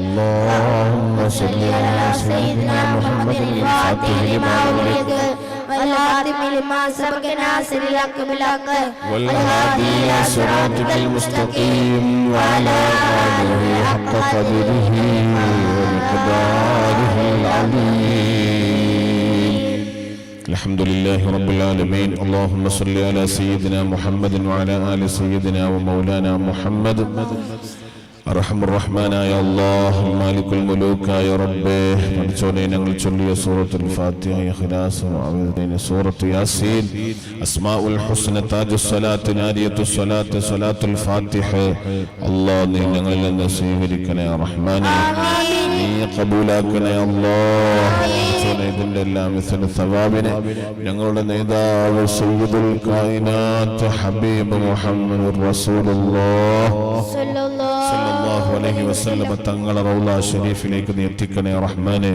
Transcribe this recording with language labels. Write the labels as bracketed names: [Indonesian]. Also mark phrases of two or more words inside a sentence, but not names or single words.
[Arabic] اللهم صل على سيدنا محمد الفاتح لما أغلق والخاتم لما سبق ناصر الحق بالحق والهادي إلى صراطك المستقيم وعلى آله حق قدره ومقداره العظيم. الحمد لله رب العالمين. اللهم صل على سيدنا محمد وعلى آل سيدنا ومولانا محمد. [Malayalam] അർഹം റഹ്മാനായ അല്ലാഹ് [Arabic] مالك الملوك [Malayalam] റബ്ബേ പഠിച്ചോനെ ഞങ്ങൾ ചൊല്ലിയ സൂറത്തുൽ ഫാത്തിഹ ഇഖ്ലാസ് സൂറത്ത് യാസീൻ അസ്മാഉൽ ഹുസ്ന താജുസ് സ്വലാത്ത് നാരിയത്തുസ് സ്വലാത്ത് സ്വലാത്തുൽ ഫാത്തിഹ അല്ലാഹ് നീ ഞങ്ങളിൽ നിന്ന് സ്വീകരിക്കണേ റഹ്മാനേ നീ ഖബൂലാക്കണേ അല്ലാഹ് ഇതിന്റെ എല്ലാം സവാബിനെ ഞങ്ങളുടെ നേതാവ് [Arabic] سيد الكائنات [Malayalam] ഹബീബ് മുഹമ്മദുർ റസൂലുള്ളാഹ് [Arabic] صلى الله عليه وسلم [Malayalam] തങ്ങളുടെ റൗള ശരീഫിലേക്ക് നീ എത്തിക്കണേ റഹ്മാനേ